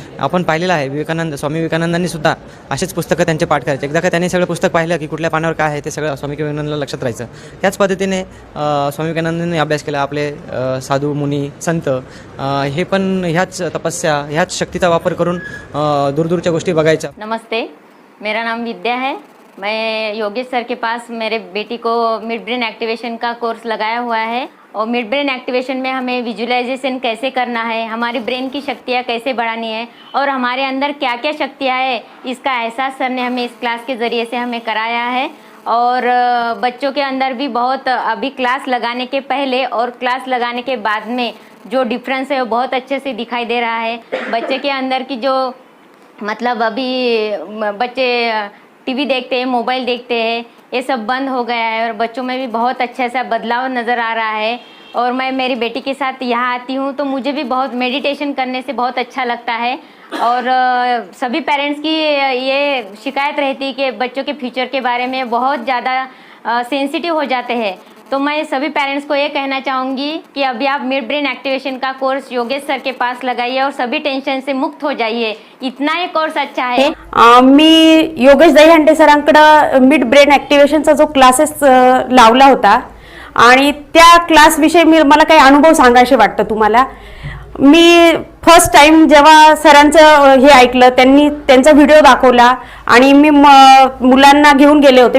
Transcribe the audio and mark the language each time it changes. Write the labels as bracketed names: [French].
[Marathi] आपण पाहिलेलं आहे, स्वामी विवेकानंदांनी सुद्धा असेच पुस्तकं त्यांचे पाठ करायचे। एकदा का त्यांनी सगळं पुस्तक पाहिलं की कुठल्या पानावर काय आहे ते सगळं स्वामी विवेकानंदांना लक्षात राहायचं। त्याच पद्धतीने स्वामी विवेकानंदांनी अभ्यास केला। आपले साधू मुनी संत हे पण ह्याच तपस्या, ह्याच शक्तीचा वापर करून दूरदूरच्या गोष्टी बघायच्या। [Hindi] नमस्ते, मेरा नाम विद्या है। मैं योगेश सर के पास मेरे बेटी को मिड ब्रेन एक्टिवेशन का कोर्स लगाया हुआ है और मिड ब्रेन एक्टिवेशन में हमें विजुअलाइजेशन कैसे करना है, हमारी ब्रेन की शक्तियाँ कैसे बढ़ानी है और हमारे अंदर क्या क्या शक्तियाँ है, इसका एहसास सर ने हमें इस क्लास के ज़रिए से हमें कराया है। और बच्चों के अंदर भी बहुत अभी क्लास लगाने के पहले और क्लास लगाने के बाद में जो डिफरेंस है वो बहुत अच्छे से दिखाई दे रहा है। बच्चे के अंदर की जो मतलब अभी बच्चे TV देखते हैं, मोबाइल देखते हैं, ये सब बंद हो गया है और बच्चों में भी बहुत अच्छा सा बदलाव नज़र आ रहा है। और मैं मेरी बेटी के साथ यहाँ आती हूँ तो मुझे भी बहुत मेडिटेशन करने से बहुत अच्छा लगता है। और सभी पेरेंट्स की ये शिकायत रहती है कि बच्चों के फ्यूचर के बारे में बहुत ज़्यादा सेंसिटिव हो जाते हैं। तो मैं सभी पेरेंट्स को ये कहना चाहूँगी कि अभी आप मिड ब्रेन एक्टिवेशन का कोर्स योगेश सर के पास लगाइए और सभी टेंशन से मुक्त हो जाइए। इतना ये कोर्स अच्छा है। [Marathi] मी योगेश दहीहंडे सरांकडे मिड ब्रेन ॲक्टिवेशनचा जो क्लासेस लावला होता आणि त्या क्लासविषयी मला काही अनुभव सांगायचे वाटतं तुम्हाला। मी फर्स्ट टाइम जेव्हा सरांचं हे ऐकलं, त्यांनी त्यांचा व्हिडिओ दाखवला आणि मी मुलांना घेऊन गेले होते।